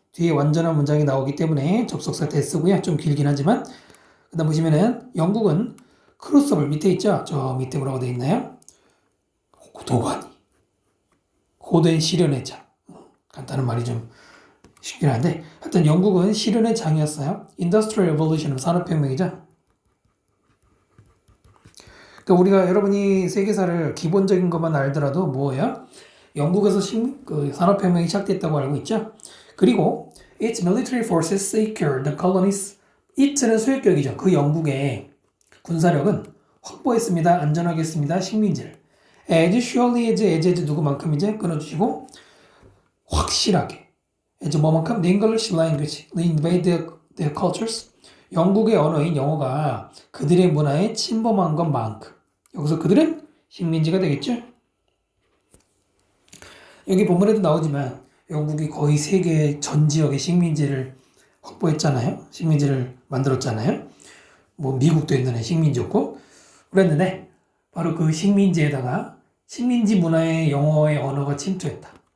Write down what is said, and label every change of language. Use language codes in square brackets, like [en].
[ko] 뒤에 완전한 문장이 나오기 때문에 접속사 that쓰고요. 좀 길긴 하지만 그 다음 보시면은 영국은 크루서블 밑에 있죠. 저 밑에 뭐라고 되어 있나요? 도가니, 고된 시련의 장. 간단한 말이 좀 쉽긴 한데 하여튼 영국은 시련의 장이었어요. Industrial Revolution, 산업혁명이죠. 그러니까 우리가 여러분이 세계사를 기본적인 것만 알더라도 뭐예요? 영국에서 그 산업혁명이 시작됐다고 알고 있죠. [en] 그리고 its military forces secured the colonies. [ko] it는 소유격이죠. 그 영국의 군사력은 확보했습니다. 안전하게 했습니다. 식민지를. [en] as surely as [ko] 누구만큼이제 끊어주시고 확실하게 as 뭐만큼 [en] the English language invaded their cultures. [ko] 영국의 언어인 영어가 그들의 문화에 침범한 것만큼 여기서 그들은 식민지가 되겠죠. 여기 본문에도 나오지만 영국이 거의 세계 전 지역의 식민지를 확보했잖아요. 식민지를 만들었잖아요. 뭐 미국도 옛날에 식민지였고 그랬는데 바로 그 식민지에다가 식민지 문화에 영어의 언어가 침투했다.